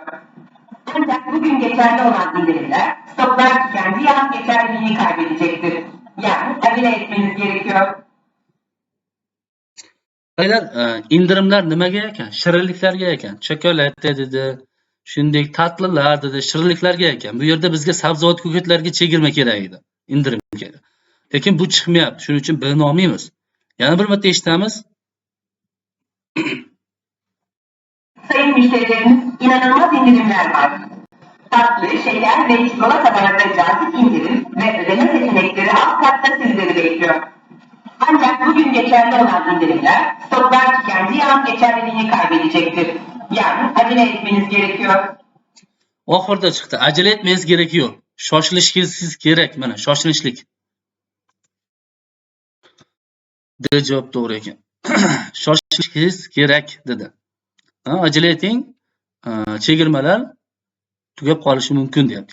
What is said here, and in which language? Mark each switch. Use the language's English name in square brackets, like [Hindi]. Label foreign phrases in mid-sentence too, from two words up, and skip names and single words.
[Turkish] Ancak bugün geçerli olan indirimler, stoklar tükendiği an geçerliliğini kaybedecektir. Yani acele etmeniz gerekiyor. [Uzbek] Qaranglar, indirimlar nimaga ekan? Shirinliklarga ekan. Chokolad dedi, shuningdek tatlilar dedi, shirinliklarga ekan. Bu yerda bizga sabzavot ko'katlarga chegirma kerak edi. Indirim kerak. Lekin bu chiqmayapti. Shuning uchun bilni olmaymiz. Yana bir marta eshitamiz. [Turkish] Sayın müşterilerimiz, inanılmaz indirimler var. Tatlı, şeker ve çikolatalarda cazip indirim ve ödeme seçenekleri alt katta sizleri bekliyor. Ancak bugün geçerli olan indirimler, stoklar tükendiği an geçerliliğini kaybedecektir. Yani acele etmeniz gerekiyor. [Uzbek] Oxirida chiqdi. Acele etmangiz kerak. Shoshilishingiz kerak. Mana, shoshilishlik. D javob to'g'ri ekan. Shoshilishingiz kerak dedi. Acele eting. Chegirmalar tugab qolishi mumkin deyapti.